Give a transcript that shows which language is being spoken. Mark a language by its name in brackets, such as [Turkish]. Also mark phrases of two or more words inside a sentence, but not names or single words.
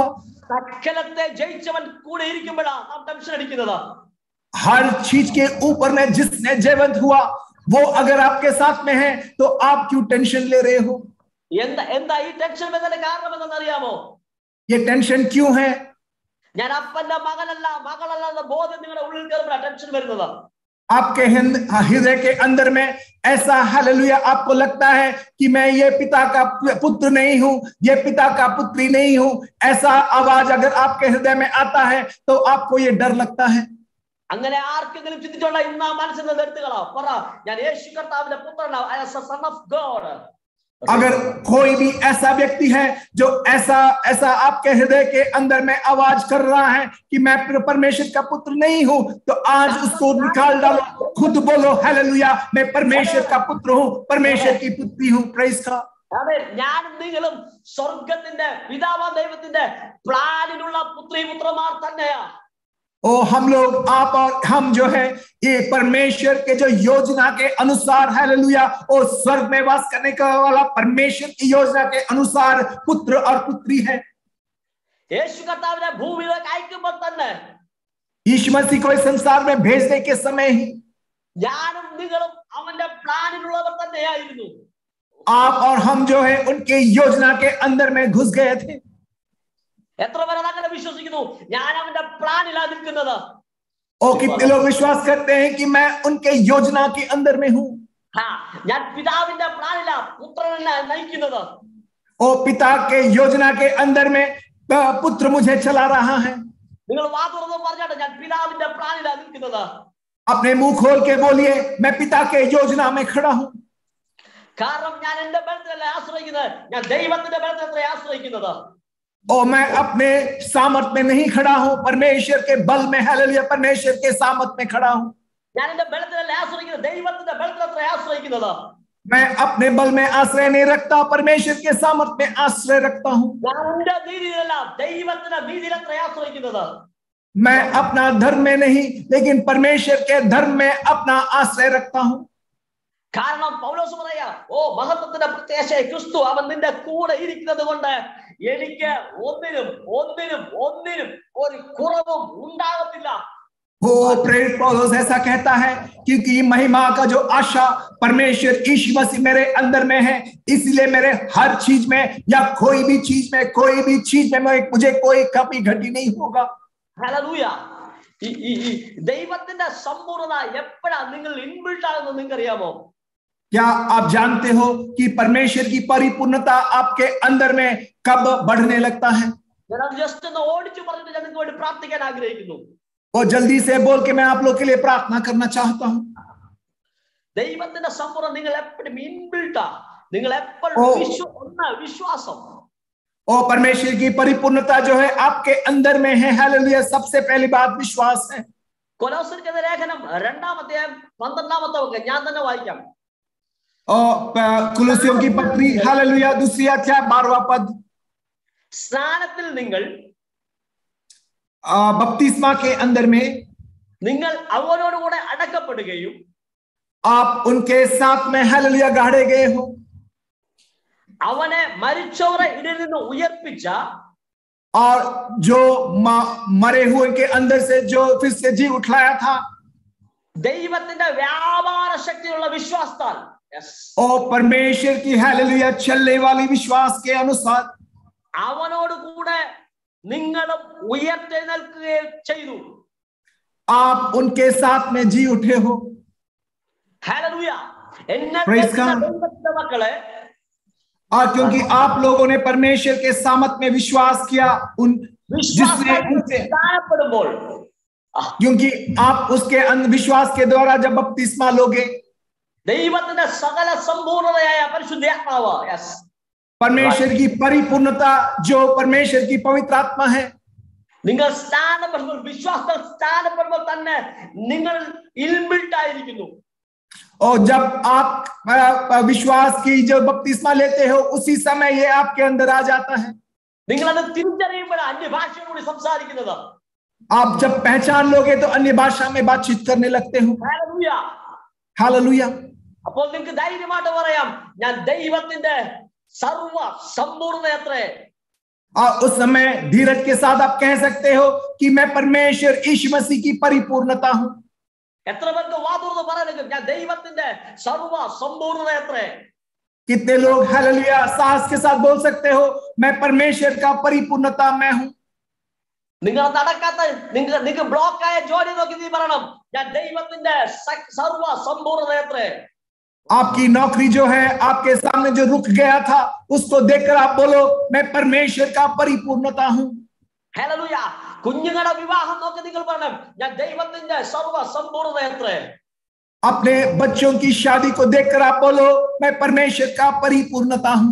[Malayalam] സകലത്തെ ജയിച്ചവൻ കൂടെ ഇരിക്കുമ്പോഴാ നാം ടെൻഷൻ അടിക്കുന്നത്। [Hindi] हर चीज के ऊपर में जिसने जयवंत हुआ वो अगर आपके साथ में है तो आप क्यों टेंशन ले रहे हो? [Malayalam] എന്താ ഈ ടെൻഷൻ വരുന്നതിന്റെ കാരണം എന്താണെന്ന് അറിയാമോ? [Hindi] ये टेंशन क्यों है? [Malayalam] ഞാൻ അപ്പന്റെ മകളല്ല എന്ന ബോധം നിങ്ങളുടെ ഉള്ളിൽ കയറുമ്പോഴാണ് ടെൻഷൻ വരുന്നത്। [Hindi] आपके हृदय के अंदर में ऐसा हालेलुया आपको लगता है कि मैं ये पिता का पुत्र नहीं हूं, ये पिता का पुत्री नहीं हूं, ऐसा आवाज अगर आपके हृदय में आता है तो आपको ये डर लगता है। [Malayalam] അങ്ങനെ ആർക്കെങ്കിലും ചിന്തിച്ചോണ്ട ഇന്ന് ആ മനസ്സിൽ നിന്ന് എടുത്തുകളാ, പറ ഞാൻ യേശു കർത്താവിന്റെ പുത്രനാ, [English] I am a son of God. [Hindi] अगर कोई भी ऐसा व्यक्ति है जो ऐसा आपके हृदय के अंदर में आवाज कर रहा है कि मैं परमेश्वर का पुत्र नहीं हूं, तो आज उसको निकाल डालो, खुद बोलो हालेलुया मैं परमेश्वर का पुत्र हूं, परमेश्वर की पुत्री हूं। [English] Praise God. [Malayalam] ഞാനും നിങ്ങളും സ്വർഗത്തിന്റെ പിതാവാം ദൈവത്തിന്റെ പ്ലാനിലുള്ള പുത്രി പുത്രന്മാർ തന്നെയാ। [Hindi] ओ हम लोग आप और हम जो है ये परमेश्वर के जो योजना के अनुसार हालेलुया और स्वर्ग में वास करने का वाला परमेश्वर की योजना के अनुसार पुत्र और पुत्री है। [Malayalam] യേശു കർത്താവിനെ ഭൂമിയിലേക്ക് അയക്കുമ്പോൾ തന്നെ, [Hindi] यीशु मसीह को इस संसार में भेजने के समय ही [Malayalam] ഞാനും നിങ്ങളും അവന്റെ പ്ലാനിലുള്ളവർ തന്നെയായിരുന്നു। [Hindi] आप और हम जो है उनके योजना के अंदर में घुस गए थे। [Malayalam] എത്ര പേർ അങ്ങനെ വിശ്വസിക്കുന്നു? ഞാൻ അവന്റെ പ്ലാനിലാ നിൽക്കുന്നത്। [Hindi] और कितने लोग विश्वास करते हैं कि मैं उनके योजना के अंदर में हूं? [Malayalam] ഞാൻ പിതാവിന്റെ പ്ലാനില പുത്രനെ നയിക്കുന്നത്. [Hindi] और पिता के योजना के अंदर में पुत्र मुझे चला रहा है. [Malayalam] നിങ്ങൾ വാ തുറന്ന് പറഞ്ഞാട്ടെ, ഞാൻ പിതാവിന്റെ പ്ലാനില നിൽക്കുന്നത്. [Hindi] अपने मुंह खोल के बोलिए, मैं पिता के योजना में खड़ा हूं. [Malayalam] കാരണം ഞാൻ എന്റെ ബലത്തിലല്ല ആശ്രയിക്കുന്നത്, ഞാൻ ദൈവത്തിന്റെ ബലത്തിലത്രേ ആശ്രയിക്കുന്നത്. [Hindi] और मैं अपने सामर्थ में नहीं खड़ा हूं, परमेश्वर के बल में, हालेलुया, परमेश्वर के सामर्थ में खड़ा हूं. [Malayalam] ഞാൻ എന്റെ ബലത്തിലല്ല ആശ്രയിക്കുന്നത്, ദൈവത്തിന്റെ ബലത്തിലത്രേ ആശ്രയിക്കുന്നത്. [Hindi] मैं अपने बल में आश्रय नहीं रखता, परमेश्वर के सामर्थ में आश्रय रखता हूं. [Malayalam] ഞാൻ എന്റെ നീതിയിലല്ല ദൈവത്തിന്റെ നീതിയിലത്രേ ആശ്രയിക്കുന്നത്. [Hindi] मैं अपना धर्म में नहीं, लेकिन परमेश्वर के धर्म में अपना आश्रय रखता हूं. [Malayalam] കാരണം പൗലോസ് പറയാ, ഓ മഹത്വത്തിന്റെ പ്രത്യാശ ക്രിസ്തു, അവൻ നിന്റെ കൂടെ ഇരിക്കുന്നത് കൊണ്ട് എനിക്ക് ഒന്നിനും ഒന്നിനും ഒന്നിനും ഒരു കുറവും ഉണ്ടാകത്തില്ല. [Hindi] वो प्रेरित पौलुस ऐसा कहता है, क्योंकि महिमा का जो आशा परमेश्वर यीशु मसीह मेरे अंदर में है, इसलिए मेरे हर चीज में या कोई भी चीज में मुझे कोई कमी घटी नहीं होगा. [Malayalam] ഹല്ലേലൂയ. ഈ ദൈവത്തിന്റെ സമ്പൂർണ്ണത എപ്പോഴാ നിങ്ങൾ ഇൻബിൽട്ട് ആകുന്നത് നിങ്ങൾക്കറിയാമോ? [Hindi] क्या आप जानते हो कि परमेश्वर की परिपूर्णता आपके अंदर में कब बढ़ने लगता है? [Malayalam] ഞാൻ ജസ്റ്റ് ഒന്ന് ഓടിച്ചു പറഞ്ഞിട്ട് ഞാൻ നിങ്ങൾക്ക് വേണ്ടി പ്രാർത്ഥിക്കാൻ ആഗ്രഹിക്കുന്നു. [Hindi] और जल्दी से बोल के मैं आप लोग के लिए प्रार्थना करना चाहता हूं. [Malayalam] ദൈവത്തിന്റെ സമ്പൂർണ്ണത നിങ്ങൾ എപ്പോഴും ഇൻബിൽട്ടാ, നിങ്ങൾ എപ്പോഴും വിശ്വാസം. [Hindi] और परमेश्वर की परिपूर्णता जो है आपके अंदर में है, हालेलुया. सबसे पहली बात विश्वास है. [Malayalam] കൊലോസ്യർക്കെതിരെ ലേഖനം 2-ാം അധ്യായം 12-ാമത്തെ വാക്യം ഞാൻ തന്നെ വായിക്കാം. [Hindi] और कुलुस्सियों की पत्री, हालेलुया, 2 अध्याय 12वां पद. [Malayalam] സ്നാനത്തിൽ നിങ്ങൾ [Hindi] बपतिस्मा के अंदर में [Malayalam] നിങ്ങൾ അവനോടുകൂടെ അടക്കപ്പെടുകയും [Hindi] आप उनके साथ में, हालेलुया, गाड़े गए हो. [Malayalam] അവനെ മരിച്ചവരെ ഇടയിൽ നിന്ന് ഉയർപ്പിച്ച [Hindi] और जो मरे हुए के अंदर से जो फिर से जी उठलाया था, [Malayalam] ദൈവത്തിന്റെ വ്യാപാര ശക്തിയുള്ള വിശ്വാസത്താൽ, [Hindi] और परमेश्वर की, हालेलुया, चलने वाली विश्वास के अनुसार [Malayalam] അവനോട് കൂടെ നിങ്ങളും ഉയർത്തെഴുന്നേൽക്കുകയും ചെയ്തു. [Hindi] आप उनके साथ में जी उठे हो. [Malayalam] ഹല്ലേലൂയ. എന്നെ [English] Praise God. [Malayalam] ദൈവത്തിന്റെ മക്കളെ, [Hindi] और क्योंकि आप लोगों ने परमेश्वर के सामर्थ में विश्वास किया, जिसने उनसे, [Malayalam] സ്നാനപ്പെടുമ്പോൾ [Hindi] क्योंकि आप उसके विश्वास के द्वारा जब बपतिस्मा लोगे, [Malayalam] ദൈവത്തിന്റെ സകല സമ്പൂർണ്ണതയായ പരിശുദ്ധാത്മാവ്, [Hindi] परमेश्वर की परिपूर्णता जो परमेश्वर की पवित्र आत्मा है, [Malayalam] നിങ്ങൾ സ്ഥാനപ്പെടുമ്പോൾ, വിശ്വാസത്തിൽ സ്ഥാനപ്പെടുമ്പോൾ തന്നെ നിങ്ങൾ ഇൻബിൽട്ട് ആയിരിക്കുന്നു. [Hindi] और जब आप विश्वास की जो बपतिस्मा लेते हो, उसी समय ये आपके अंदर आ जाता है. [Malayalam] നിങ്ങളത് തിരിച്ചറിയുമ്പോൾ അന്യഭാഷയോട് സംസാരിക്കുന്നത്. [Hindi] आप जब पहचान लोगे तो अन्य भाषा में बातचीत करने लगते हो. [Malayalam] ഹല്ലേലൂയ. [Hindi] हालेलुया. [Malayalam] അപ്പോൾ നിങ്ങൾക്ക് ധൈര്യമായിട്ട് പറയാം, ഞാൻ ദൈവത്തിന്റെ സർവ സമ്പൂർണ്ണതയത്രേ. [Hindi] और उस समय धीरज के साथ आप कह सकते हो कि मैं परमेश्वर यीशु मसीह की परिपूर्णता हूं. [Malayalam] എത്ര പേർക്ക് വാ തുറന്ന് പറയാൻ, ഞാൻ ദൈവത്തിന്റെ സർവ സമ്പൂർണ്ണതയത്രേ. [Hindi] कितने लोग हालेलुया साहस के साथ बोल सकते हो, मैं परमेश्वर का परिपूर्णता मैं हूं. [Malayalam] നിങ്ങൾ നടക്കാത്ത, നിങ്ങൾക്ക് ബ്ലോക്ക് ആയ ജോലി നോക്കി നീ പറയണം, ഞാൻ ദൈവത്തിന്റെ സർവ സമ്പൂർണ്ണതയത്രേ. [Hindi] आपकी नौकरी जो है आपके सामने जो रुक गया था, उसको देखकर आप बोलो, मैं परमेश्वर का परिपूर्णता हूं. [Malayalam] ഹല്ലേലൂയ. കുഞ്ഞുങ്ങളുടെ വിവാഹം നോക്കി നിങ്ങൾ പറയണം, ഞാൻ ദൈവത്തിന്റെ സർവ സമ്പൂർണ്ണതയത്രേ. [Hindi] अपने बच्चों की शादी को देखकर आप बोलो, मैं परमेश्वर का परिपूर्णता हूं.